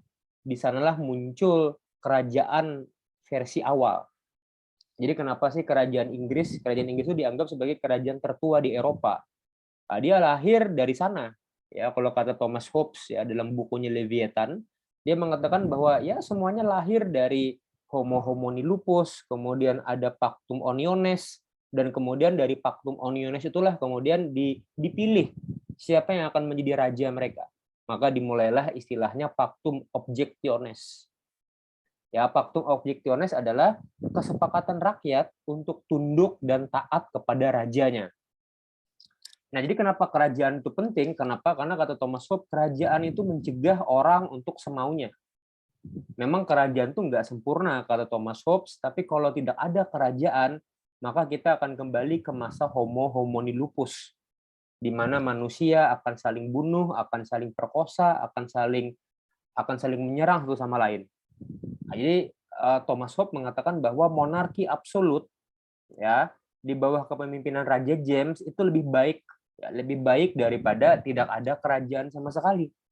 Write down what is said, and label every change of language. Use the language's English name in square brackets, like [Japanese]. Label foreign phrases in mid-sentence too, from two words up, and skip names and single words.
[Indonesian] Di sanalah muncul kerajaan versi awal. Jadi kenapa sih kerajaan Inggris itu dianggap sebagai kerajaan tertua di Eropa? Nah, dia lahir dari sana. Ya, kalau kata Thomas Hobbes ya dalam bukunya Leviathan, dia mengatakan bahwa ya semuanya lahir dari [Latin] Homo homini lupus, [Indonesian] kemudian ada Pactum Uniones, dan kemudian dari Pactum Uniones itulah kemudian dipilih siapa yang akan menjadi raja mereka. Maka dimulailah istilahnya Pactum Objectiones. Ya, Pactum Objectiones adalah kesepakatan rakyat untuk tunduk dan taat kepada rajanya. Nah, jadi kenapa kerajaan itu penting? Kenapa? Karena kata Thomas Hobbes, kerajaan itu mencegah orang untuk semaunya. Memang kerajaan itu nggak sempurna, kata Thomas Hobbes, tapi kalau tidak ada kerajaan, maka kita akan kembali ke masa [Latin] Homo homini lupus, [Indonesian] di mana manusia akan saling bunuh, akan saling perkosa, akan saling menyerang satu sama lain. Nah, jadi Thomas Hobbes mengatakan bahwa monarki absolut ya di bawah kepemimpinan Raja James itu lebih baik daripada tidak ada kerajaan sama sekali.